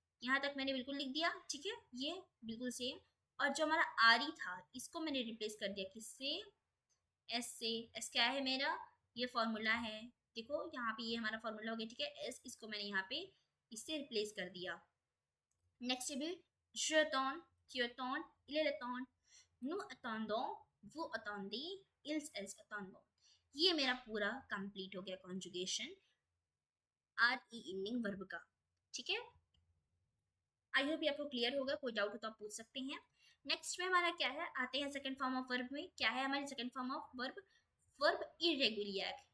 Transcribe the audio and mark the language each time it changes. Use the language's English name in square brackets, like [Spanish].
[Hindi] यहाँ तक मैंने बिल्कुल लिख दिया, ठीक है, ये बिल्कुल सेम। और जो हमारा आरी था इसको मैंने रिप्लेस कर दिया किससे, एस से। एस क्या है मेरा, ये फॉर्मूला है, देखो यहाँ पे ये हमारा फॉर्मूला हो गया, ठीक है। एस इसको मैंने यहाँ पे इससे रिप्लेस कर दिया। नेक्स्ट है [French] je attends, tu attends, il attend, nous attendons, vous attendez, elles attendent। [Hindi] ये मेरा पूरा कंप्लीट हो गया conjugation R E ending verb का, ठीक है। आई होप ये आपको क्लियर होगा, कोई डाउट हो तो आप पूछ सकते हैं। नेक्स्ट में हमारा क्या है, आते हैं सेकंड फॉर्म ऑफ वर्ब में। क्या है हमारी second form of verb, verb irregular.